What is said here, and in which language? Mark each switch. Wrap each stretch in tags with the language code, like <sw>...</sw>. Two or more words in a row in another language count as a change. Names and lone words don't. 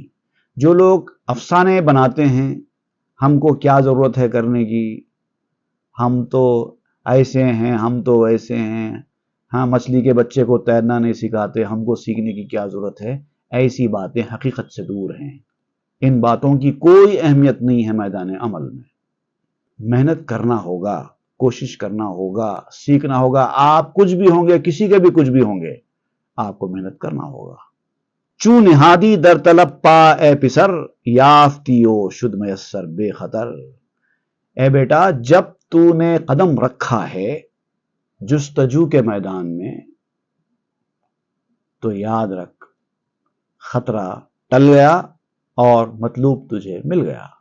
<ur>جو لوگ افسانے بناتے ہیں، ہم کو کیا ضرورت ہے کرنے کی، ہم تو ایسے ہیں، ہم تو ویسے ہیں، ہاں مچھلی کے بچے کو تیرنا نہیں سکھاتے، ہم کو سیکھنے کی کیا ضرورت ہے، ایسی باتیں حقیقت سے دور ہیں. ان باتوں کی کوئی اہمیت نہیں ہے میدان عمل میں. محنت کرنا ہوگا، کوشش کرنا ہوگا، سیکھنا ہوگا. آپ کچھ بھی ہوں گے، کسی کے بھی کچھ بھی ہوں گے، آپ کو محنت کرنا ہوگا.</ur> <fa>چوں نہادی در طلب پا اے پسر، یافتیو شد میسر بے خطر.</fa> <ur>اے بیٹا جب تو نے قدم رکھا ہے جستجو کے میدان میں تو یاد رکھ خطرہ ٹل گیا اور مطلوب تجھے مل گیا.</ur>